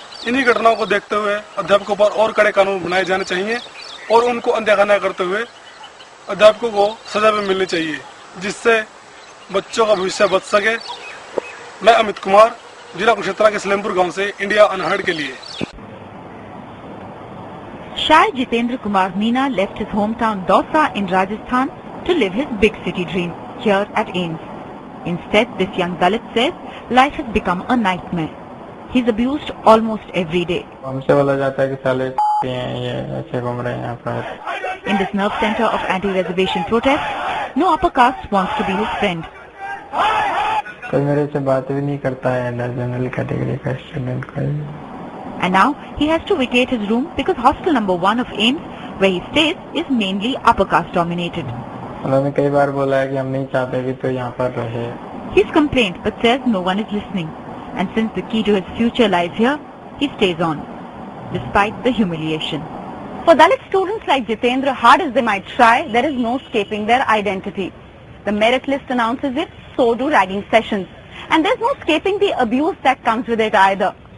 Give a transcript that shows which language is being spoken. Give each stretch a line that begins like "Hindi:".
Hindi: इन्हीं घटनाओं को देखते हुए अध्यापकों पर और कड़े कानून बनाए जाने चाहिए और उनको अनदेखा न करते हुए अध्यापकों को सजा भी मिलनी चाहिए, जिससे बच्चों का भविष्य बच सके। मैं अमित कुमार, जिला कुरुक्षेत्र के सलेमपुर गांव से इंडिया अनहर्ड के लिए।
English: Shy Jitendra Kumar Meena left his hometown Dausa in Rajasthan to live his big city dream here at AIIMS. Instead, this young Dalit says life has become a nightmare. He's abused almost every day.
Hindi: हमसे बोला जाता है कि साले ये ऐसे घूम रहे हैं यहाँ पर।
English: In this nerve center of anti-reservation protest, no upper caste wants to be his friend.
Hindi: कोई मेरे से बात भी नहीं करता है जनरल कैटेगरी का स्टूडेंट कोई।
English: And now he has to vacate his room because hostel number 1 of AIIMS, where he stays, is mainly upper caste dominated.
Hindi: उन्होंने कई बार बोला है कि हम नहीं चाहते कि तो यहाँ पर रहे।
English: He's complained but says no one is listening. And since the key to his future lies here, he stays on, despite the humiliation. For Dalit students like Jitendra, hard as they might try, there is no escaping their identity. The merit list announces it, so do ragging sessions. And there's no escaping the abuse that comes with it either.